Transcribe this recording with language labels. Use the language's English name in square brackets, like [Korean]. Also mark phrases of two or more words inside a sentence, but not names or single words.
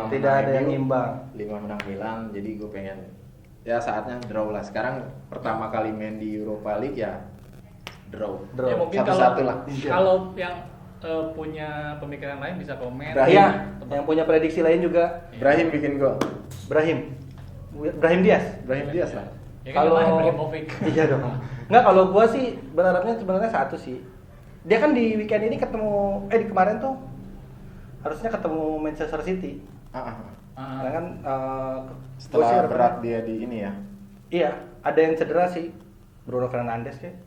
[Indonesian] Tidak ada yang imbang. 5 menang Milan, jadi gue pengen ya saatnya draw lah. Sekarang pertama kali main di Europa League ya draw. Draw. Ya mungkin kalau 1-1 lah. kalau yang punya pemikiran lain bisa komen. Brahim. Iya, yang punya prediksi lain juga Brahim bikin gol. Brahim Diaz. Brahim Diaz lah. Ya kan Kalau main Ibrahimovic. Iya dong. Enggak, kalau gua sih berharapnya sebenarnya satu sih. Dia kan di weekend ini ketemu di kemarin tuh harusnya ketemu Manchester City. Karena kan gua sih Setelah harapannya- berat dia di ini ya. Iya, ada yang cedera sih. Bruno Fernandes kayak.